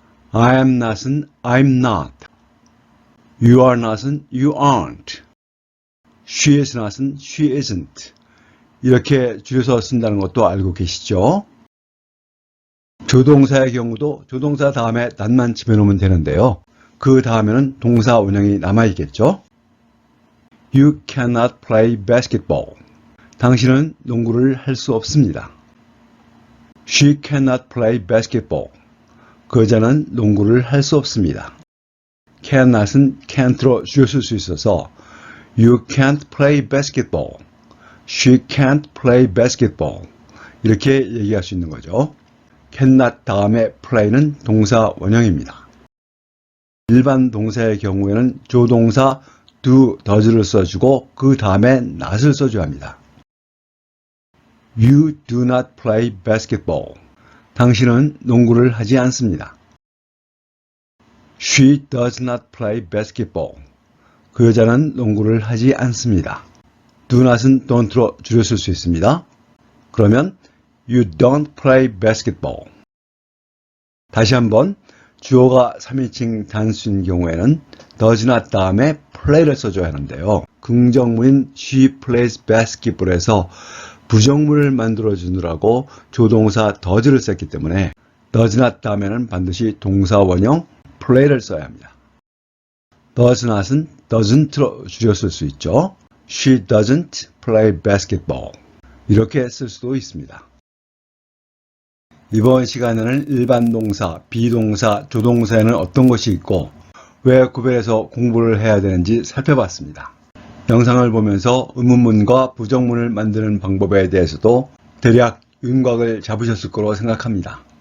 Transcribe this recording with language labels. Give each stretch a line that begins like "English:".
English: I am not은 I'm not. You are not은 you aren't. She is not은 she isn't.
Korean: 이렇게 줄여서 쓴다는 것도 알고 계시죠? 조동사의 경우도 조동사 다음에 not만 집어넣으면 되는데요. 그 다음에는 동사 원형이 남아있겠죠?
English: You cannot play basketball.
Korean: 당신은 농구를 할 수 없습니다.
English: She cannot play basketball.
Korean: 그 여자는 농구를 할 수 없습니다.
English: cannot은 can't로
Korean: 줄였을 수 있어서
English: You can't play basketball. She can't play basketball.
Korean: 이렇게 얘기할 수 있는 거죠. cannot 다음에 play는 동사 원형입니다. 일반 동사의 경우에는 조동사 do, does를 써주고 그 다음에 not을 써줘야 합니다.
English: You do not play basketball.
Korean: 당신은 농구를 하지 않습니다.
English: She does not play basketball.
Korean: 그 여자는 농구를 하지 않습니다. do not은 don't로 줄였을 수 있습니다. 그러면
English: You don't play basketball.
Korean: 다시 한번 주어가 3인칭 단수인 경우에는 does not 다음에 play를 써줘야 하는데요. 긍정문인
English: she plays basketball
Korean: 에서 부정문을 만들어주느라고 조동사 does를 썼기 때문에 does not 다음에는 반드시 동사 원형 play를 써야 합니다. does not은 doesn't로 줄였을 수 있죠.
English: She doesn't play basketball.
Korean: 이렇게 쓸 수도 있습니다. 이번 시간에는 일반 동사, 비동사, 조동사에는 어떤 것이 있고 왜 구별해서 공부를 해야 되는지 살펴봤습니다. 영상을 보면서 의문문과 부정문을 만드는 방법에 대해서도 대략 윤곽을 잡으셨을 거로 생각합니다.